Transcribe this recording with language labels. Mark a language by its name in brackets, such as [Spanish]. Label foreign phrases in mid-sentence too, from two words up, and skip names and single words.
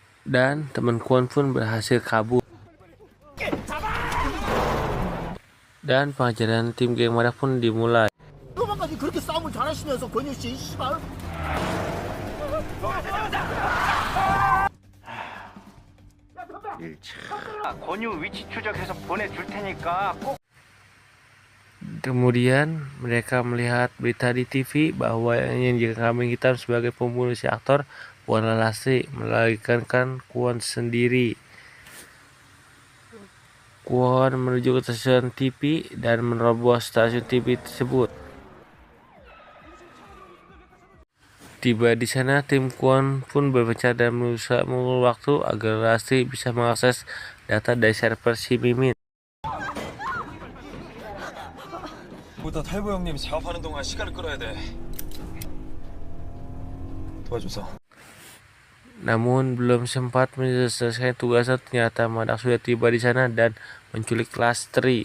[Indonesian] dan teman Kwon pun berhasil kabur. Dan pengajaran tim geng Madak pun dimulai. [Korean] 권유 위치 추적해서 보내줄 테니까 꼭. [Indonesian] Kemudian mereka melihat berita di TV bahwa yang dijadikan kambing hitam sebagai pembunuh si aktor bukanlah Lastri, melainkan Kwon sendiri. Kwon menuju ke stasiun TV dan menerobos stasiun TV tersebut. Tiba di sana, tim Kwon pun berpencar dan berusaha mengulur waktu agar Lastri bisa mengakses data dari server si Mimin. [Korean] 보다 탈보 형님 작업하는 동안 시간을 끌어야 돼. 도와줘서. [Indonesian] Namun belum sempat menyelesaikan tugasnya, ternyata Madak sudah tiba di sana dan menculik Lastri.